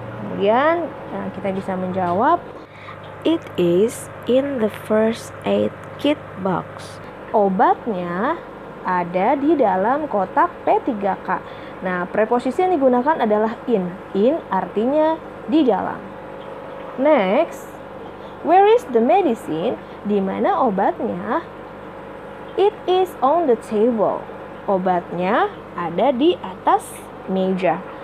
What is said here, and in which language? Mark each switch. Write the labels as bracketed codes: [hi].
[id] Kemudian kita bisa menjawab [en] it is in the first aid kit box. [id] Obatnya ada di dalam kotak P3K. Nah, preposisi yang digunakan adalah in. In artinya di dalam. [en] Next, where is the medicine? [id] Di mana obatnya? [en] It is on the table. [id] Obatnya ada di atas meja.